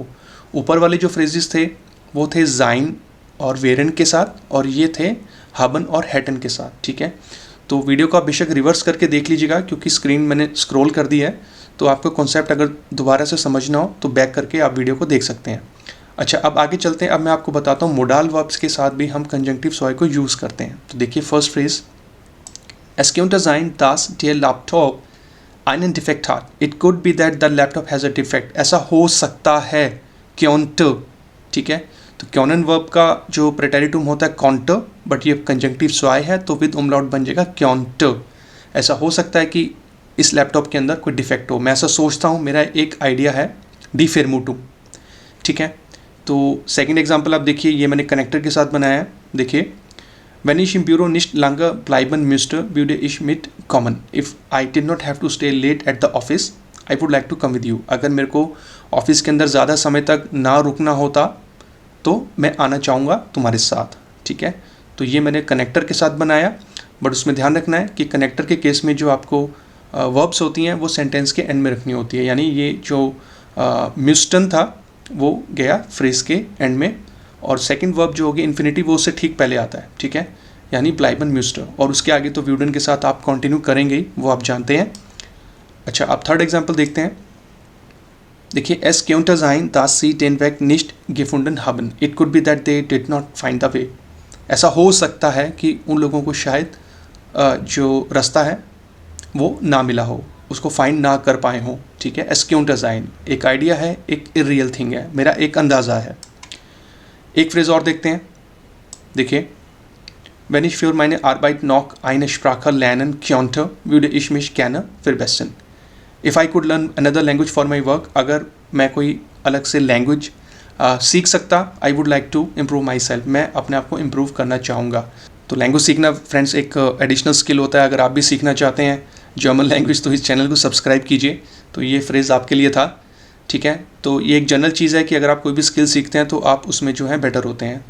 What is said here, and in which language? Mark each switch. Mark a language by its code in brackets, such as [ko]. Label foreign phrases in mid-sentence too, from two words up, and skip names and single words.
[hi] ऊपर वाले जो फ्रेजेस थे वो थे ज़ाइन और वेरेंट के साथ, और ये थे हाबन और हैटन के साथ, ठीक है। तो वीडियो को आप बेशक रिवर्स करके देख लीजिएगा, क्योंकि स्क्रीन मैंने स्क्रॉल कर दी है, तो आपको कॉन्सेप्ट अगर दोबारा से समझना हो तो बैक करके आप वीडियो को देख सकते हैं। अच्छा, अब आगे चलते हैं। अब मैं आपको बताता हूँ [en] modal verbs [hi] के साथ भी हम [de] Konjunktiv zwei [hi] को यूज़ करते हैं। तो देखिए [en] first phrase, [de] Es könnte sein, dass der Laptop einen Defekt hat। [en] It could be that the laptop has a defect। [hi] ऐसा हो सकता है, könnte, ठीक है। तो क्योनन वर्ब का जो प्रेटेरिटुम होता है कॉन्ट, बट ये कंजंक्टिव स्वाय है तो [en] with umlaut [hi] बन जाएगा क्योंट। ऐसा हो सकता है कि इस लैपटॉप के अंदर कोई डिफेक्ट हो, मैं ऐसा सोचता हूँ, मेरा एक आइडिया है, [de] die Vermutung, [hi] ठीक है। तो [en] second example [hi] आप देखिए, ये मैंने कनेक्टर के साथ बनाया है। [de] देखिए Wenn ich im Büro nicht lange bleiben müsste, würde ich mitkommen। [en] If I did not have to stay late at the office, I would like to come with you। [hi] अगर मेरे को ऑफिस के अंदर ज़्यादा समय तक ना रुकना होता तो मैं आना चाहूँगा तुम्हारे साथ, ठीक है। तो ये मैंने कनेक्टर के साथ बनाया, बट उसमें ध्यान रखना है कि कनेक्टर के केस में जो आपको वर्ब्स होती हैं वो सेंटेंस के एंड में रखनी होती है। यानी ये जो म्यूस्टन था वो गया फ्रेज के एंड में, और [en] second verb [hi] जो होगी इन्फिनिटी वो उससे ठीक पहले आता है, ठीक है, यानी [de] bleiben müsste, [hi] और उसके आगे तो व्यूडन के साथ आप कंटिन्यू करेंगे ही, वो आप जानते हैं। अच्छा, आप [en] third example [hi] देखते हैं। देखिए, [de] es könnte sein, dass sie den Weg nicht gefunden haben. [en] It could be that they did not find the way. [hi] ऐसा हो सकता है कि उन लोगों को शायद जो रास्ता है वो ना मिला हो, उसको फाइंड ना कर पाए हों, ठीक है। [de] es könnte sein [hi] एक आइडिया है, एक [en] irreal thing [hi] है, मेरा एक अंदाज़ा है। एक फ्रेज और देखते हैं, देखिए, [de] wenn ich für meine Arbeit noch eine Sprache lernen könnte, würde ich mich gerne verbessern. [en] If I could learn another language for my work, [hi] अगर मैं कोई अलग से लैंग्वेज सीख सकता, [en] I would like to improve my self, [hi] मैं अपने आप को इम्प्रूव करना चाहूँगा। तो लैंग्वेज सीखना फ्रेंड्स एक [en] additional skill [hi] होता है। अगर आप भी सीखना चाहते हैं [en] German language [hi] तो इस चैनल को सब्सक्राइब कीजिए। तो ये फ्रेज़ आपके लिए था, ठीक है। तो ये एक जनरल चीज़ है कि अगर आप कोई भी स्किल सीखते हैं तो आप उसमें जो है बेटर होते हैं।